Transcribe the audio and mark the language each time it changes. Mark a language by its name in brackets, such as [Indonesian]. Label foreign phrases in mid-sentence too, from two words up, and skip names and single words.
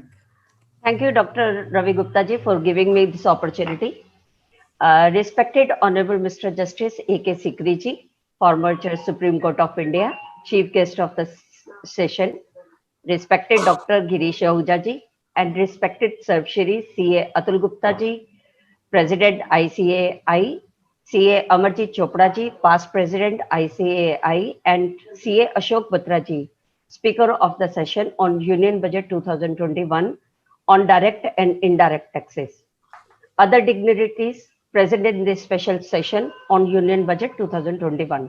[English] Thank you, Dr. Ravi Gupta ji, for giving me this opportunity. Respected Honorable Mr. Justice A.K. Sikri ji, former Chair Supreme Court of India, Chief Guest of the session, respected Dr. Girish Ahuja ji, and respected Sarvshri CA Atul Gupta ji, President ICAI, CA Amarjit Chopra ji, past President ICAI, and CA Ashok Batra ji, Speaker of the session on Union Budget 2021 on direct and indirect taxes. Other dignitaries present in this special session on Union Budget 2021.